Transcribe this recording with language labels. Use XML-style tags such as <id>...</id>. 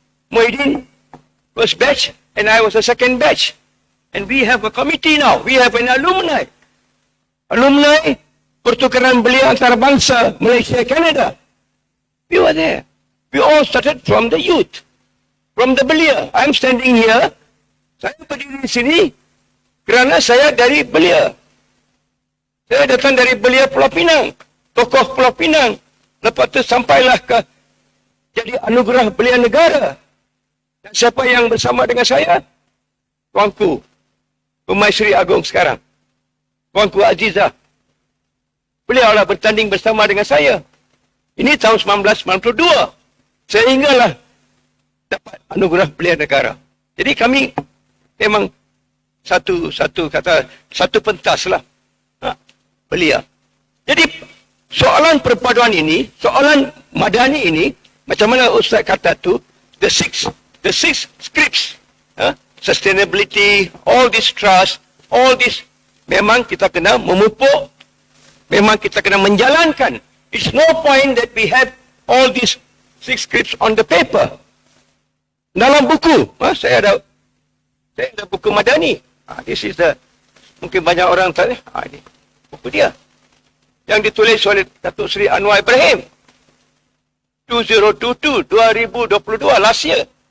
<en>Muhyiddin first batch and I was the second batch. And we have a committee now. We have an alumni. Alumni</en> <ms>pertukaran belia antarabangsa Malaysia,</ms> <en>Canada. We were there. We all started from the youth. From the belia. I'm standing here.</en> <ms>Saya berdiri di sini kerana saya dari belia. Saya datang dari belia Pulau Pinang. Tokoh Pulau Pinang. Lepas tu sampailah ke jadi anugerah belia negara. Dan siapa yang bersama dengan saya? Tuanku Pemaisuri Agong sekarang. Tuanku Azizah. Beliau lah bertanding bersama dengan saya. Ini tahun 1992. Sehinggalah dapat anugerah belia negara. Jadi kami memang satu pentas lah. Belia. Jadi soalan perpaduan ini, soalan Madani ini, macam mana Ustaz kata tu,</ms> <en>the six scripts, sustainability, all this</en> <ms>trust, all this, memang kita kena memupuk, memang kita kena menjalankan.</ms> <en>It's no point that we have all these 6 scripts on the paper.</en> <ms>Dalam buku, saya ada buku Madani.</ms> <en>This is the,</en> <ms>mungkin banyak orang tahu, ini buku dia. Yang ditulis oleh Datuk Seri Anwar Ibrahim. 2022,</ms> <en>last year.</en>